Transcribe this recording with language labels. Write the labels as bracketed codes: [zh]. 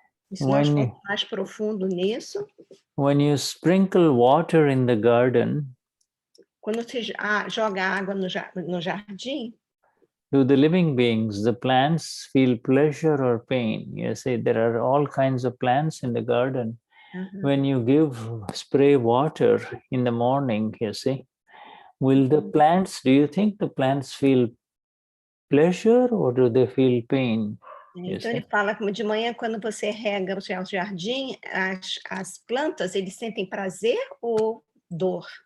[pt] E se nós formos mais profundo nisso, [en] when you sprinkle water in the garden, [pt] quando você joga água no jardim, [en] do the living beings, the plants feel pleasure or pain? You see, there are all kinds of plants in the garden. When you spray water in the morning, you see, will the plants, do you think the plants feel pleasure or do they feel pain? [pt] Então ele fala como de manhã, quando você rega o jardim, as plantas, eles sentem prazer ou dor?